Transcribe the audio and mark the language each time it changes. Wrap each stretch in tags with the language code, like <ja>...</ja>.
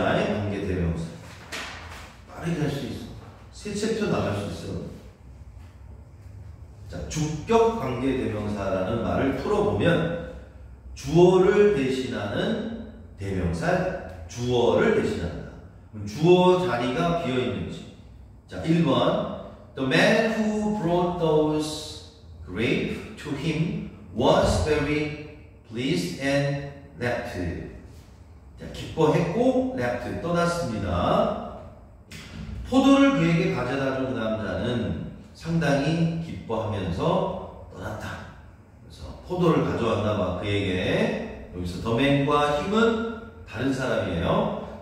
<ko>관계 대명사 빠르게 할 수 있어. 세 챕터 나갈 수 있어. 자, 주격 관계 대명사라는 말을 풀어보면 주어를 대신하는 대명사, 주어를 대신한다. 주어 자리가 비어있는지. 자, 1번</ko> <en>The man who brought those grapes to him was very pleased and left.</en> <ko>자, 기뻐했고 left, 떠났습니다. 포도를 그에게 가져다 준 그 남자는 상당히 기뻐하면서 떠났다. 그래서 포도를 가져왔나 봐, 그에게. 여기서 the man과 힘은 다른 사람이에요.</ko>